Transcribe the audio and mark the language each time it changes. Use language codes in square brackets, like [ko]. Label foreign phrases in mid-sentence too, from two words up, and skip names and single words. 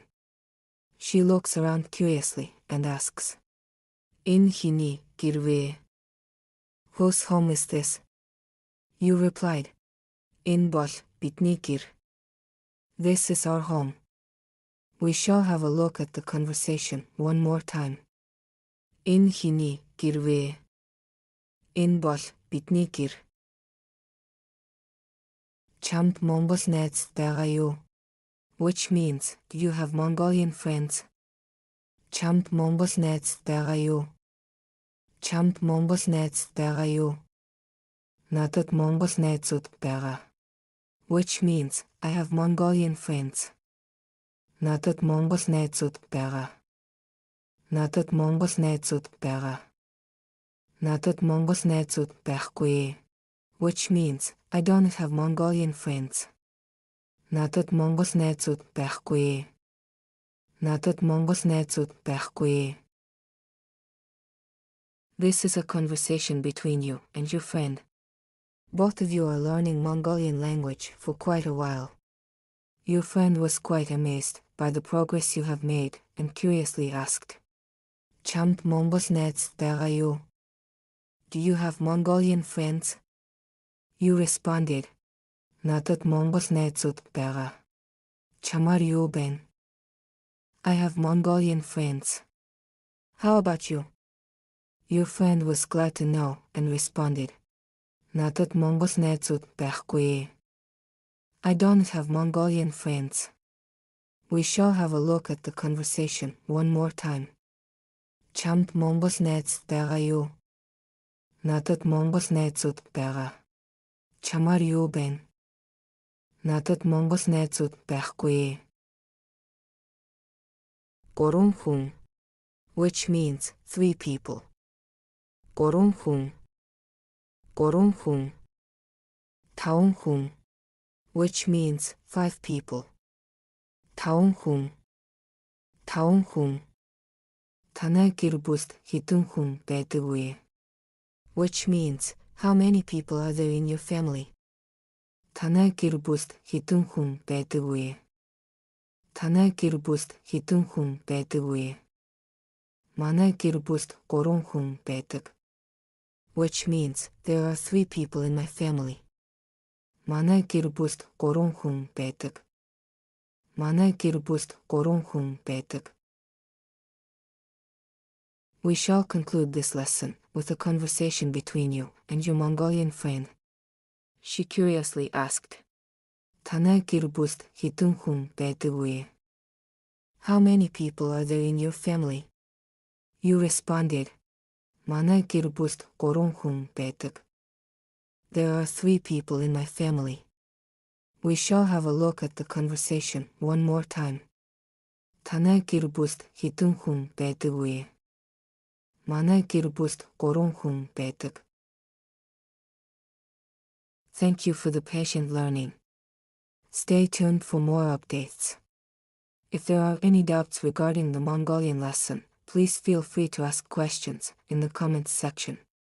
[en] She looks around curiously and asks, "In hinikirve. Whose home is this?" You replied, "In both bitnikir. This is our home. We shall have a look at the conversation one more time. [mn] Энэ хиний гэр вэ? Энэ бол бидний гэр. Чамд Монгол найз байгаа юу? [en] Which means, do you have Mongolian friends? [mn] Чамд Монгол найз байгаа юу? Чамд Монгол найз байгаа юу? Надад Монгол найзууд байгаа. [en] Which means, I have Mongolian friends. [mn] Надад Монгол найзууд байгаа. Надад Монгол найзууд байгаа. Надад Монгол найзууд байхгүй. [en] Which means, I don't have Mongolian friends. [mn] Надад Монгол найзууд байхгүй. Надад Монгол найзууд байхгүй. [en] This is a conversation between you and your friend. Both of you are learning Mongolian language for quite a while. Your friend was quite amazed by the progress you have made and curiously asked, [mn] Чамд Монгол найз байгаа юу? [en] Do you have Mongolian friends? You responded, [mn] Надад Монгол найзууд байгаа. Чамаар юу байна? [en] I have Mongolian friends. How about you? Your friend was glad to know and responded, [mn] Надад Монгол найзууд байхгүй. [en] I don't have Mongolian friends. We shall have a look at the conversation one more time. [mn] Чамд Монгол найз байгаа юу? Надад Монгол найзууд байгаа. Чамаар юу байна? Надад Монгол найзууд байхгүй. Гурван хүн, [en] which means 3 people. [mn] Гурван хүн. Гурван хүн. Таван хүн, [en] which means 5 people. [mn] Таван хүн. Таван хүн. Танай гэр бүлд хэдэн хүн байдаг вэ? [en] Which means, how many people are there in your family? [mn] Танай гэр бүлд хэдэн хүн байдаг вэ? Танай гэр бүлд хэдэн хүн байдаг вэ? Манай гэр бүлд 3 хүн байдаг. [en] Which means, there are 3 people in my family. [mn] Манай гэр бүлд 3 хүн байдаг. Манай гэр бүлд 3 хүн байдаг. [en] We shall conclude this lesson with a conversation between you and your Mongolian friend. She curiously asked, [mn] Танай гэр бүлд хэдэн хүн байдаг вэ? [en] How many people are there in your family? You responded, [mn] Манай гэр бүлд 3 хүн байдаг. [en] There are 3 people in my family. We shall have a look at the conversation one more time. [mn] Танай гэр бүлд хэдэн хүн байдаг вэ? Манай гэр бүлд 3 хүн байдаг. [en] Thank you for the patient learning. Stay tuned for more updates. If there are any doubts regarding the Mongolian lesson, please feel free to ask questions in the comments section.